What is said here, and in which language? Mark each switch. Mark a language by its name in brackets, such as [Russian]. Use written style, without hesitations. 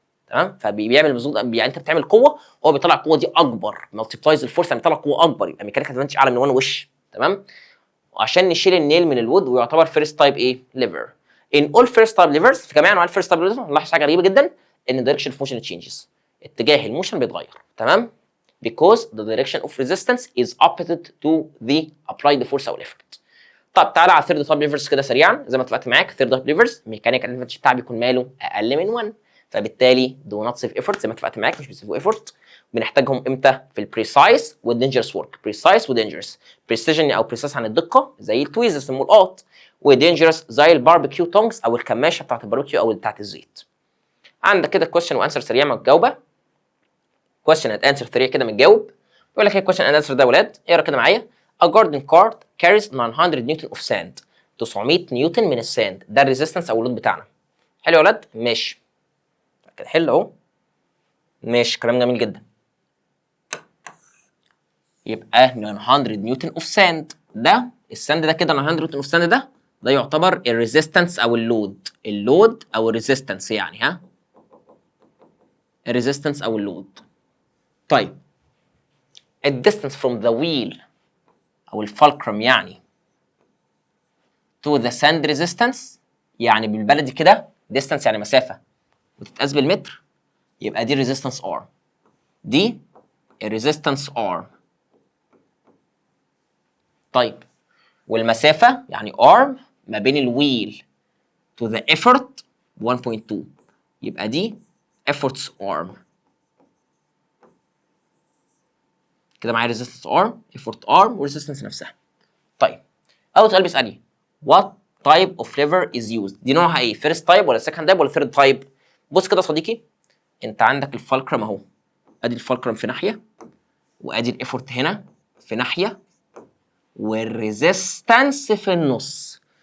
[Arabic] تمام؟ فبيعمل مجهود، يعني انت بتعمل قوه هو بيطلع القوه دي اكبر، مالتيبلايز الفورس يعني بيطلع قوه اكبر، يبقى ميكانيكال ادفانتج اعلى من 1 وش. تمام؟ وعشان نشيل النيل من الوود ويعتبر فيرست تايب ايه؟ ليفر. ان اول فيرست تايب ليفرز، في جميع انواع الفيرست تايب ليفرز نلاحظ حاجه غريبه جدا، ان دايركشن اوف موشن تشينجز، اتجاه الموشن بيتغير. تمام؟ [English] because the direction of resistance is opposite to the applied force او effort. [Arabic] طب تعالى على الثيرد تايب ليفرز كده سريعا، زي ما اتفقت معاك الثيرد تايب ليفرز ميكانيكال ادفانتج بتاعه بيكون ماله اقل من 1، فبالتالي دو نوت سيف ايفورت، زي ما اتفقت معاك مش بيسيفوا ايفورت. بنحتاجهم امتى؟ في البريسايز والدينجرس ورك، بريسايز ودينجرس، بريسيجن او بريسايز عن الدقه زي التويزرز الملقاط، ودينجرس زي الباربيكيو تونجز او الكماشه بتاعت الباربيكيو او بتاعت الزيت. عندك كده كويشن وانسر سريع ما تجاوبها. [English] question and answer 3 [Arabic] كده متجاوب. بيقول لك ايه [English] question and answer [Arabic] ده يا ولاد؟ اقرا كده معايا. [English] A garden cart carries 900 newton of sand. [Arabic] 900 نيوتن من الساند، ده الريزيستنس او اللود بتاعنا. حلو يا ولاد؟ ماشي. كده حلو اهو. ماشي، كلام جميل جدا. يبقى 900 نيوتن اوف ساند، ده الساند ده كده 900 نيوتن اوف ساند ده يعتبر الريزيستنس او اللود او الريزيستنس يعني، ها؟ الريزيستنس او اللود. طيب الديستنس فروم ذا ويل او الفالكرم يعني [English] to the sand resistance، [Arabic] يعني بالبلدي كده distance يعني مسافه وتتقاس بالمتر، يبقى دي [English] resistance R، [Arabic] دي الريزيستنس R. طيب والمسافه يعني arm ما بين الويل [English] to the effort [Arabic] 1.2، يبقى دي [English] efforts arm. [Arabic] كده معايا [English] resistance arm، effort arm [Arabic] والresistance نفسها. طيب اول سؤال بيسالني [English] what type of lever is used، [Arabic] دي نوعها ايه؟ first type ولا second type ولا third type؟ بص كده يا صديقي، انت عندك الفالكرم اهو، ادي الفالكرم في ناحيه، وادي الافورت هنا في ناحيه، والريزيستنس في النص.